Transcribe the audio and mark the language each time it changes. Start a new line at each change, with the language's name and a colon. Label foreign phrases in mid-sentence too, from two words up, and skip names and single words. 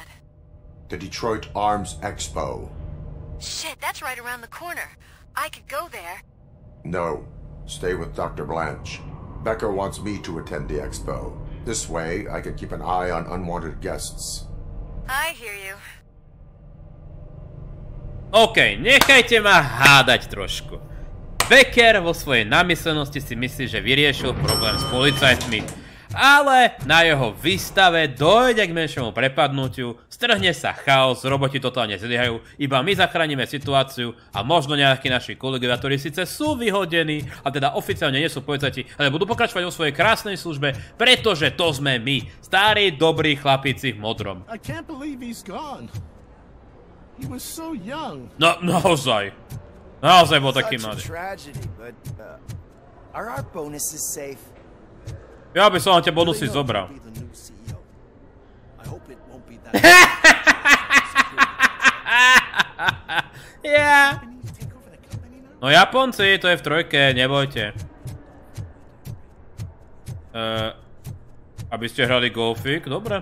English: The Detroit Arms Expo. Shit, that's right around the corner. I could go there. No. Stay with Dr. Blanche. Becker wants me to attend the expo. This way, I can keep an eye on unwanted guests. I hear you.
Slovak: OK, nechajte ma hádať trošku. Becker vo svojej namyslenosti si myslí, že vyriešil problém s policajtmi. Ale na jeho výstave dojde k menšiemu prepadnutiu, strhne sa chaos, roboti totálne zlyhajú, iba my zachránime situáciu a možno nejakí naši kolegovia, ktorí síce sú vyhodení, a teda oficiálne nie sú policajti, ale budú pokračovať vo svojej krásnej službe, pretože to sme my, starí, dobrí chlapíci v modrom.
English: I can't believe he's gone. He was so young.
Slovak: No, naozaj. Naozaj bol taký mladý.
English: Are our bonuses safe?
Slovak: Ja by som tie bonusy zobral. Ja. No Japonci, to je v trojke, nebojte. Aby ste hrali golfik, dobre.